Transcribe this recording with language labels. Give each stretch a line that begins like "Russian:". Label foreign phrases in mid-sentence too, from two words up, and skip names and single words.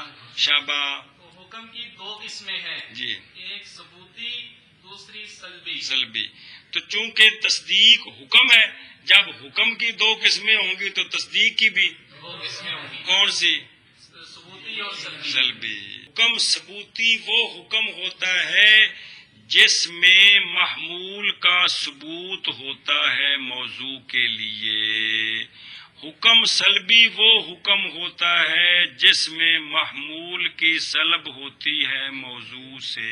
Urdu: شابہ. تو حکم کی دو قسمیں ہیں، جی. ایک ثبوتی، دوسری سلبی. سلبی. تو چونکہ تصدیق حکم ہے، جب حکم کی دو قسمیں ہوں گی تو تصدیق کی بھی دو قسمیں ہوں گی، کون سی؟ ثبوتی اور سلبی. سلبی. حکم ثبوتی وہ حکم ہوتا ہے جس میں محمول کا ثبوت ہوتا ہے موضوع کے لیے. حکم سلبی وہ حکم ہوتا ہے جس میں محمول کی سلب ہوتی ہے موضوع سے.